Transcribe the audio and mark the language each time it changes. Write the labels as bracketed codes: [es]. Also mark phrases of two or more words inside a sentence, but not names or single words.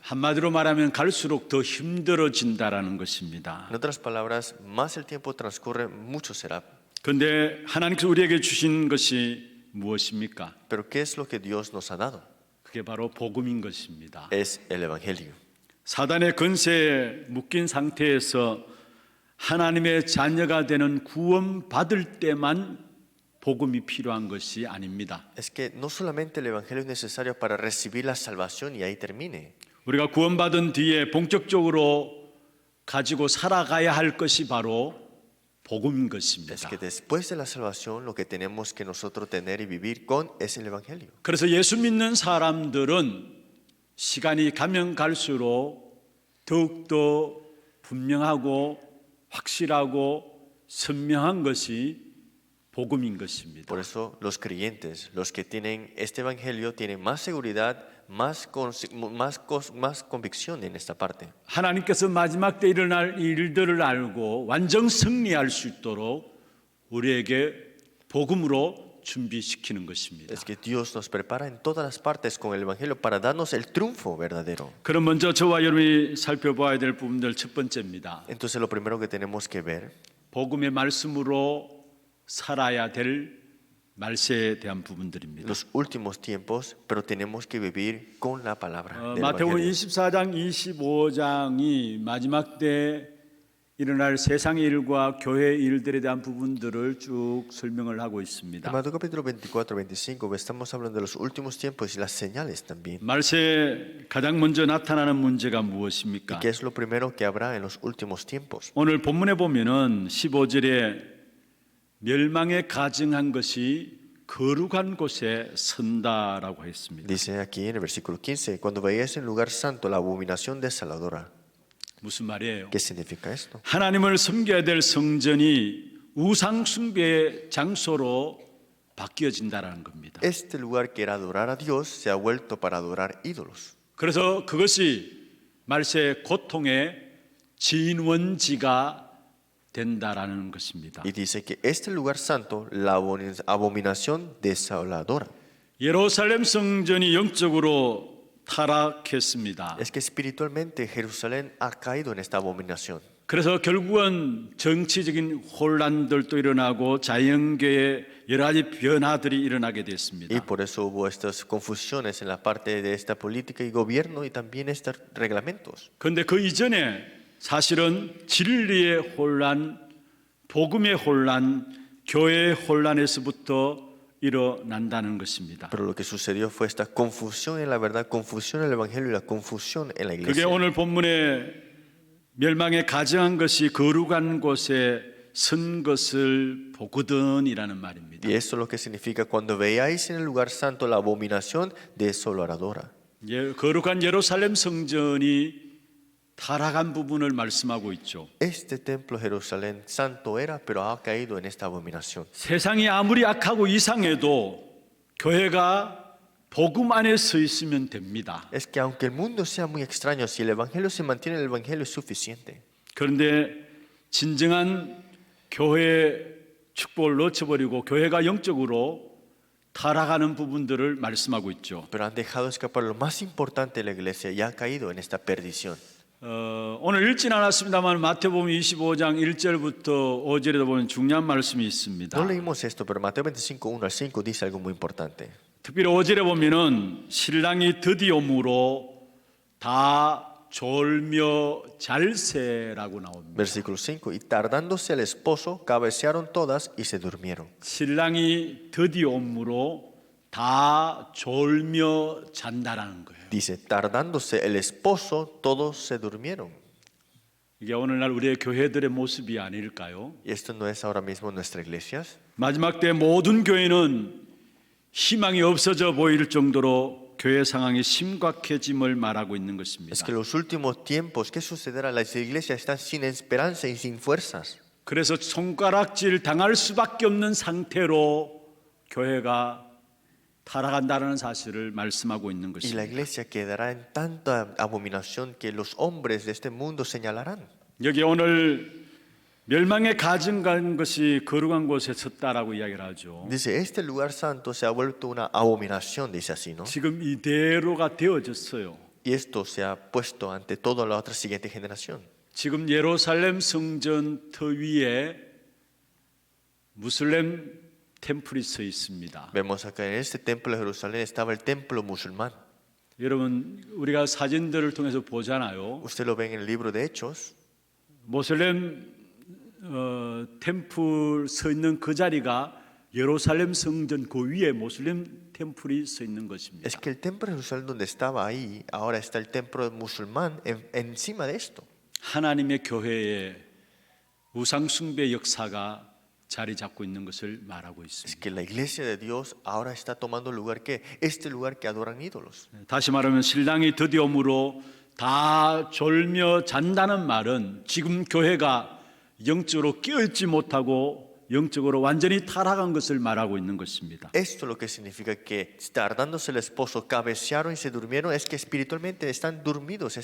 [ko] 한마디로 말하면 갈수록 더 힘들어진다라는 것입니다. [es] En otras palabras, más el tiempo transcurre, mucho será. [ko] 그런데 하나님께서 우리에게 주신 것이 무엇입니까? [es] Pero ¿qué es lo que Dios nos ha dado? [ko] 그게 바로 복음인 것입니다. [es] Es el Evangelio. [ko] 사단의 권세에 묶인 상태에서 하나님의 자녀가 되는 구원받을 때만 복음이 필요한 것이 아닙니다. [es] Es que no solamente el Evangelio es necesario para recibir la salvación y ahí termine. [ko] 우리가 구원받은 뒤에 본격적으로 가지고 살아가야 할 것이 바로 복음인 것입니다. [es] Es que después de la salvación lo que tenemos que nosotros tener y vivir con es el Evangelio. [ko] 그래서 예수 믿는 사람들은 시간이 가면 갈수록 더욱더 분명하고 확실하고 선명한 것이 복음인 것입니다. [es] Por eso los creyentes, los que tienen este Evangelio, tienen más seguridad, más convicción en esta parte. [ko] 하나님께서 마지막 때 일어날 일들을 알고 완전 승리할 수 있도록 우리에게 복음으로 준비시키는 것입니다. [es] Es que Dios nos prepara en todas las partes con el Evangelio para darnos el triunfo verdadero. [ko] 그럼 먼저 저와 여러분이 살펴봐야 될 부분들 첫 번째입니다. [es] Entonces lo primero que tenemos que ver [ko] 복음의 말씀으로 살아야 될 말세에 대한 부분들입니다. [es] los últimos tiempos, pero tenemos que vivir con la palabra del 마태복음 Evangelio. [ko] 24장, 25장이 마지막 때 일어날 세상의 일과 교회의 일들에 대한 부분들을 쭉 설명을 하고 [es] En [ko] 있습니다. [es] Mateo capítulo 24, 25 estamos hablando de los últimos tiempos y las señales también. [ko] 말세에 가장 먼저 나타나는 문제가 [es] ¿Y [ko] 무엇입니까? [es] qué es lo primero que habrá en los últimos tiempos? [ko] 오늘 본문에 보면은 15절에 멸망에 가증한 것이 거룩한 곳에 선다라고 했습니다. [es] Dice aquí en el versículo 15, cuando veáis en lugar santo la abominación desoladora. [ko] 무슨 말이에요? [es] ¿Qué significa esto? [ko] 하나님을 섬겨야 될 성전이 우상 숭배의 장소로 바뀌어진다라는 겁니다. [es] Este lugar que era adorar a Dios se ha vuelto para adorar ídolos. [ko] 그래서 그것이 말세의 고통의 진원지가 된다라는 것입니다. [es] Y dice que este lugar santo, la abominación desoladora. [ko] 예루살렘 성전이 영적으로 타락했습니다. [es] Es que espiritualmente Jerusalén ha caído en esta abominación. [ko] 그래서 결국은 정치적인 혼란들도 일어나고 자연계의 여러 가지 변화들이 일어나게 [es] Y [ko] 됐습니다. [es] por eso hubo estas confusiones en la parte de esta política y gobierno y también estos reglamentos. [ko] 그런데 그 이전에 사실은 진리의 혼란, 복음의 혼란, 교회의 혼란에서부터 일어난다는 것입니다. [es] Pero lo que sucedió fue esta confusión en la verdad, confusión en el Evangelio y la confusión en la [ko] 그게 [es] iglesia. [ko] 오늘 본문에 멸망에 가증한 것이 거룩한 곳에 선 것을 보거든이라는 말입니다. [es] Y esto es lo que significa cuando veáis en el lugar santo la abominación de eso lo aradora. [ko] 거룩한 예루살렘 성전이 타락한 부분을 말씀하고 있죠. [es] Este templo Jerusalén santo era, pero ha caído en esta abominación. [ko] 세상이 아무리 악하고 이상해도 교회가 복음 안에 서 있으면 됩니다. [es] Es que aunque el mundo sea muy extraño, si el Evangelio se mantiene, el Evangelio es suficiente. [ko] 그런데 진정한 교회의 축복을 놓쳐버리고 교회가 영적으로 타락하는 부분들을 말씀하고 있죠. [es] Pero han dejado escapar lo más importante de la iglesia y ha caído en esta perdición. [ko] 오늘 읽진 않았습니다만 마태복음 25장 1절부터 5절에도 보면 중요한 말씀이 있습니다. [es] No leímos esto, pero Mateo 25, 1 al 5 dice algo muy importante. [ko] 특별히 5절에 보면은 신랑이 드디어 오므로 다 졸며 잘세라고 나옵니다. [es] Versículo 5. Y tardándose el esposo, cabecearon todas y se durmieron. [ko] 신랑이 드디어 오므로 다 졸며 잔다라는 거예요. [es] Dice, tardándose el esposo, todos se durmieron. [ko] 이게 오늘날 우리의 교회들의 모습이 아닐까요? [es] ¿Y esto no es ahora mismo en nuestras iglesias? [ko] 마지막 때 모든 교회는 희망이 없어져 보일 정도로 교회 상황이 심각해짐을 말하고 있는 것입니다. [es] Es que en los últimos tiempos, ¿qué sucederá? Las iglesias están sin esperanza y sin fuerzas. [ko] 그래서 손가락질 당할 수밖에 없는 상태로 교회가 타락한다는 사실을 말씀하고 있는 [es] Y la [ko] 것입니다. [es] iglesia quedará en tanta abominación que los hombres de este mundo señalarán. [ko] 여기 오늘 멸망에 가증한 것이 거룩한 곳에 섰다라고 이야기를 하죠. [es] Dice, este lugar santo se ha vuelto una abominación, dice así, ¿no? [ko] 지금 이대로가 되어졌어요. [es] Y esto se ha puesto ante toda la otra siguiente generación. [ko] 지금 예루살렘 성전 터 위에 무슬림 템플이 서 있습니다. [es] Vemos acá en este templo de Jerusalén estaba el templo musulmán. [ko] 여러분 우리가 사진들을 통해서 보잖아요. [es] Usted lo ve en el libro de Hechos. [ko] 모슬렘 템플 서 있는 그 자리가 예루살렘 성전 그 위에 모슬렘 템플이 서 있는 것입니다. [es] Es que el templo de Jerusalén donde estaba ahí, ahora está el templo musulmán encima de esto. [ko] 하나님의 교회에 우상 숭배 역사가 자리 잡고 있는 것을 말하고 [es] Es [ko] 있습니다. [es] que la iglesia de Dios ahora está tomando lugar que este lugar que adoran ídolos. [ko] 다시 말하면 신랑이 드디어 오므로 다 졸며 잔다는 말은 지금 교회가 영적으로 깨어있지 못하고 영적으로 완전히 타락한 것을 말하고 있는 것입니다. [es] Esto lo que significa que tardándose el esposo, cabecearon y se durmieron, es que espiritualmente están dormidos.